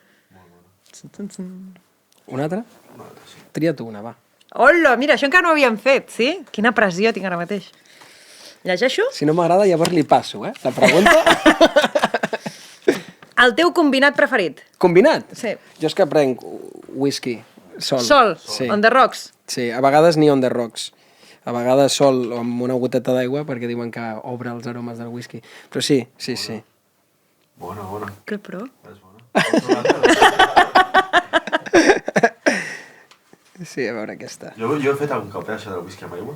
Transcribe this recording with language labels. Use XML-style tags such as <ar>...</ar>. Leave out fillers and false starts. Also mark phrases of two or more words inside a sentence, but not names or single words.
<ca>Una altra? Tria tu una, va. Hola, mira, això encara no ho havíem fet, sí? Quina pressió tinc ara mateix. Llegeixo? Si no m'agrada, llavors li passo, la pregunta. El teu combinat preferit? Combinat? Sí. Jo és que prenc whisky, sol. Sol? Sí.</ca> <en>On the rocks?</en> <ca>Sí, a vegades ni</ca> <en>on the rocks.</en> <ca>A vegades sol amb una goteta d'aigua perquè diuen que obre els aromes del whisky. Però sí. Bona. Que pro? És bona. Sí, a veure aquesta. Jo he fet algun cop, això del whisky amb aigua.</ca>